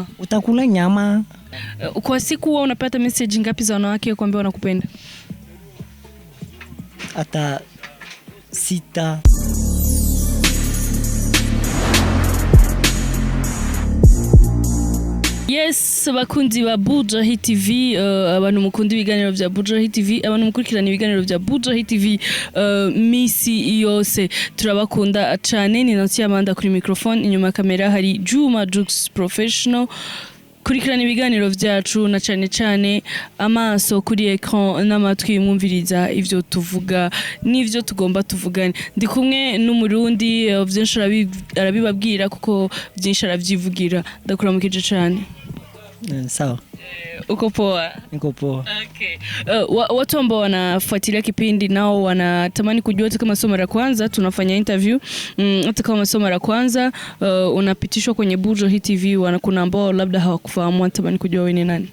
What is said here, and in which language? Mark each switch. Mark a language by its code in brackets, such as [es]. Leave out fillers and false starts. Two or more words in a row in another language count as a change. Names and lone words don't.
[sw] Utakula nyama. Kwa siku wewe unapata message ngapi za wanawake kuambia wanakupenda? Hata 6. [rn] Yes, bakunzi ba Bujahit TV, abantu mukunda ibiganiro vya Bujahit TV, abantu mukurikirana ibiganiro vya Bujahit TV misi yose. Turabakunda cyane, ni Nancy Amanda kuri microphone, inyuma kamera hari Juma Jux Professional. Kurikirana ibiganiro vyacu na cyane amaso kuri ecran n'amatwi mwumviriza ivyo tuvuga n'ivyo tugomba tuvugane. Ndi kumwe n'umurundi vyinshi arabibabwira kuko vyinshi aravyivugira. Ndakuramukije cyane. [sw] Sawa. Uko poa? Niko poa. Okay. Watu ambao wanafuatilia kipindi nao wanatamani kujua hata kama somo la kwanza tunafanya interview, hata kama somo la kwanza unapitishwa kwenye Bujahit TV, kuna ambao labda hawakufahamu, wanatamani kujua wewe ni nani?